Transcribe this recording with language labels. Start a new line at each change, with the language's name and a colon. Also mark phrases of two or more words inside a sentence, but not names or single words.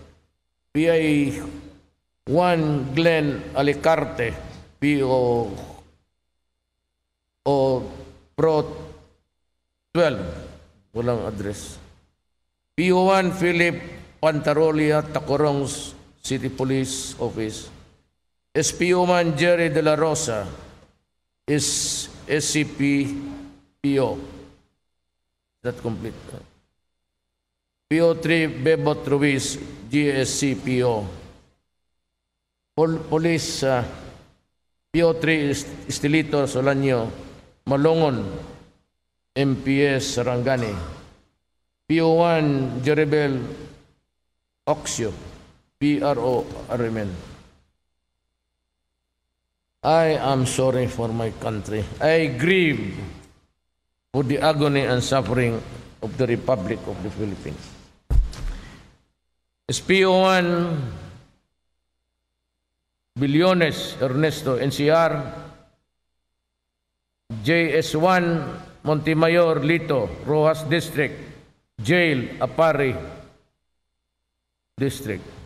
English: PI1 Glen Alicarte, PO Pro 12. Walang address. PO1 Philip Pantarolia, Tacorong City Police Office. SPO1 Jerry De La Rosa is SCP PO. That complete. PO3 Bebot Ruiz, GSC PO. Police PO3 Estelito Solanyo, Malongon, MPS Sarangani. PO1 Jeribel Oxio, PRO Arimen. I am sorry for my country. I grieve for the agony and suffering of the Republic of the Philippines. SPO1 Billones Ernesto, NCR. JS1 Montemayor Lito, Rojas District. Jail, Apari District.